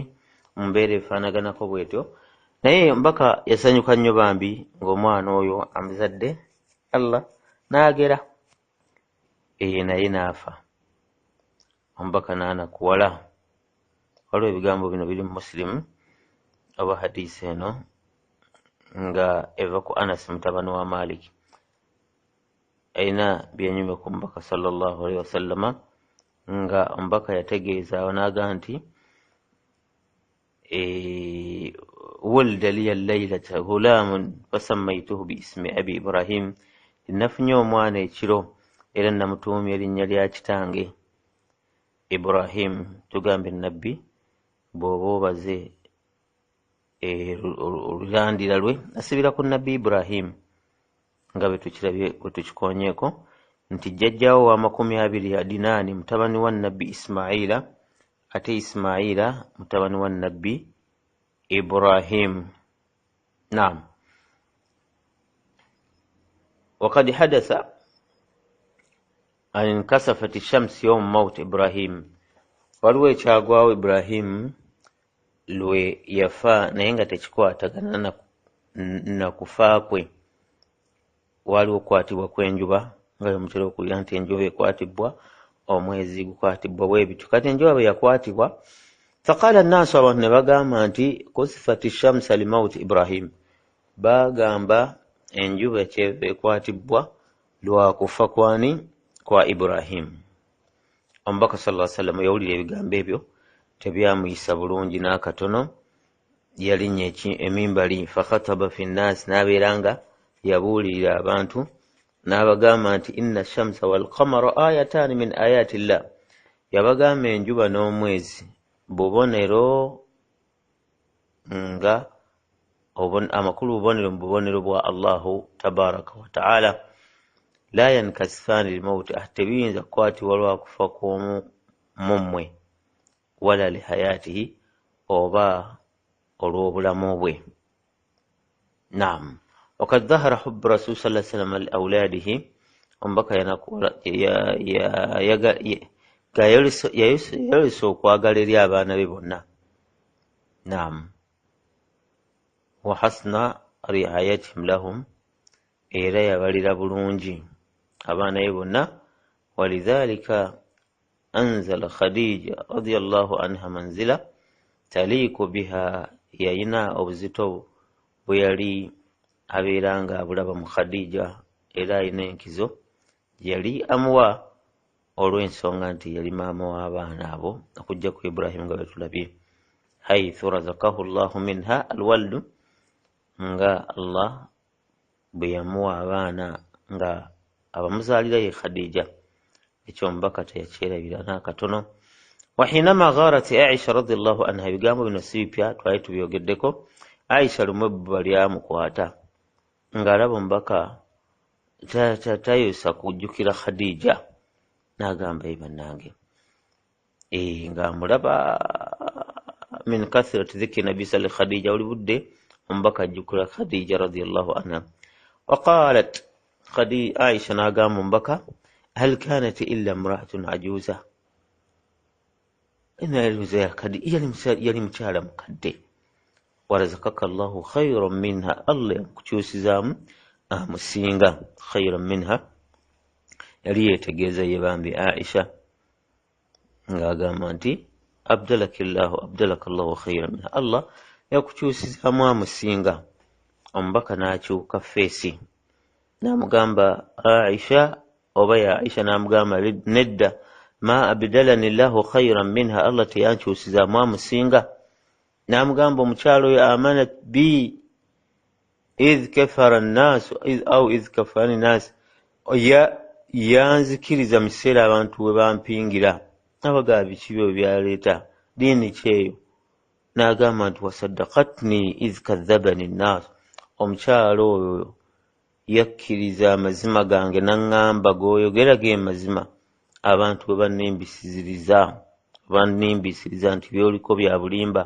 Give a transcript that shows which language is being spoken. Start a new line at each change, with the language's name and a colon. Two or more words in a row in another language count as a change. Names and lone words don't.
Ganda: Mu mbeera efaanaganako bwetyo. Naye Omubaka yasanyuka nnyo bambi ng'omwana oyo amuzadde, Allah n'agera naye n'afa. Omubaka n'anakuwala. Waliwo ebigambo bino biri mu Muslim oba hadisi eno nga eva ku Anas mutabani wa Malik, ayina byanyume ku Omubaka
Arabic: صلى الله عليه وسلم,
Ganda: nga Omubaka yategeeza n'agamba nti
Arabic: ولد لي الليلة غلام فسميته باسم أبي إبراهيم,
Ganda: nafunye omwana ekiro era namutuumya erinnya lya kitange Ibrahim. Tugambe Nabbi bw'oba obaze olulandira lwe asibira ku Nabbi Ibrahim, nga bwe tukirabye bwe tukikoonyeeko nti jjajjaawo wa 20 Adinaani mutabani wa Nabbi Ismaila ate Ismaila mutabani wa nabbi Ibrahim. Naam.
Arabic: وقد حدث أن انكسفت الشمس يوم موت إبراهيم.
Ganda: waliwo ekyagwawo Ibrahim lwe yafa naye nga tekikwatagana na kufa kwe. Waliwo okukwatibwa kw'enjuba nga bwe mutera okuwulira nti enjuba ekwatibwa, omwezi gukwatibwa bwe bityo. Kati enjuba bwe yakwatibwa,
Arabic: فقال الناس,
Ganda: abantu ne bagamba nti
Arabic: كسفت الشمس لموت إبراهيم.
Ganda: Bagamba enjuba kyeva ekwatibwa lwa kufa kwani? Kwa Ibrahim. Omubaka
Arabic: صلى الله عليه وسلم
Ganda: yawulira ebigambo ebyo tebyamuyisa bulungi n'akatono. Yalinnya emimbali
Arabic: فخطب في الناس,
Ganda: n'abeera nga yabuulirira abantu n'abagamba nti
Arabic: إن الشمس والقمر آيتان من آيات الله.
Ganda: Yabagamba enjuba n'omwezi bubonero nga amakulu bubonero mu bubonero bwa
Arabic: الله تبارك وتعالى. لا ينكسفان لموت,
Ganda: tebiyinza kukwatibwa lwa kufa kw'omu mummwe,
Arabic: ولا لحياته,
Ganda: oba olw'obulamu bwe. Naam.
Arabic: وقد ظهر حب رسول صلى الله عليه وسلم لأولاده.
Ganda: Omubaka yayolesa okwagala eri abaana be bonna. Naam.
Arabic: وحسن رعايته لهم,
Ganda: era yabalira bulungi abaana be bonna.
Arabic: ولذلك أنزل خديجة رضي الله عنها منزلة تليق بها,
Ganda: yayina obuzito bwe yali abeera nga abulaba mu Khadija, era ayina enkizo yali amuwa olw'ensonga nti yali maama w'abaana abo okujja ku Ibrahim nga betulabye.
Arabic: حيث رزقه الله منها الولد,
Ganda: nga Allah bwe yamuwa abaana nga abamuzaalira ye Khadija. Ekyo omubaka teyakyerabira n'akatono.
Arabic: وحينما غارت عائشة رضي الله عنها,
Ganda: ebigambo bino si bipya, twali tubyogeddeko. Aisha lumu bwe lyamukwata ng'alaba omubaka tayosa kujjukira Khadija, n'agamba bannange ng'amulaba
Arabic: من كثرة ذكر النبي صلى الله خديجة,
Ganda: oli budde omubaka ajjukira Khadija
Arabic: رضي الله عنها. وقالت عائشة
Ganda: n'agamba omubaka,
Arabic: هل كانت إلا امرأة عجوزا,
Ganda: yali mukyala mukadde.
Arabic: ورزقك الله خيرا منها,
Ganda: Allah yakukyusizaamu amusinga
Arabic: خيرا منها.
Ganda: Yali yeetegeeza ye bambi Aisha ng'agamba nti
Arabic: أبدلك الله خيرا منها,
Ganda: Allah yakukyusizaamu amusinga. Omubaka n'akyuka feesi n'amugamba Aisha, oba ya Aisha n'amugamba nedda,
Arabic: ما أبدلني الله خيرا منها,
Ganda: Allah teyankyusizaamu amusinga. N'amugamba omukyalo oyo
Arabic: آمنت بي إذ كفر الناس إذ كفر الناس,
Ganda: yanzikiriza mu kiseera abantu we bampingira. Abagaba biki byo byaleeta diini kyeyo? N'agamba nti
Arabic: وصدقتني إذ كذبني الناس,
Ganda: omukyalo oyo yakkiriza amazima gange n'aŋŋamba g'oyogera ge mazima, abantu bwe bannimbisiriza nti byoliko bya bulimba.